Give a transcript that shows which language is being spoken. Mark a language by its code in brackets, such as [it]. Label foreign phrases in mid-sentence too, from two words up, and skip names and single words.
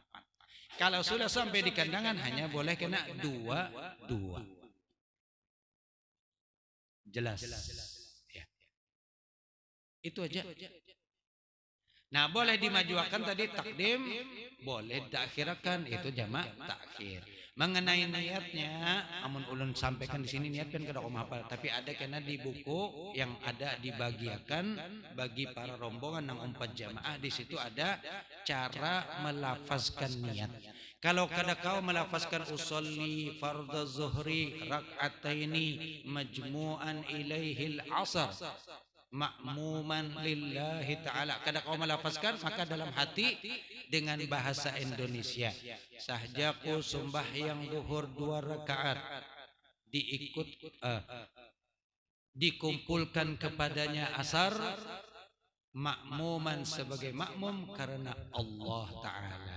[id] Kalau sudah sampai di Kandangan hanya boleh kena 2-2. Jelas. Ya. Itu aja. Nah, boleh dimajukan tadi takdim, boleh diakhirkan itu jamak takhir. [bjn] Mengenai niatnya, amun ulun sampaikan di sini niat kan kada hafal, tapi ada kena di buku yang ada dibagiakan bagi para rombongan yang 4 jamaah, di situ ada cara melafazkan niat. Kalau kada kau melafazkan [ar] أصلي فرض الظهر ركعتين مجموعا إليه العصر مأموما لله تعالى, [bjn] kada kau melafazkan, maka dalam hati dengan bahasa Indonesia, sahjaku sembahyang zuhur 2 rakaat dikumpulkan kepadanya asar, makmuman sebagai makmum karena [ar] الله تعالى.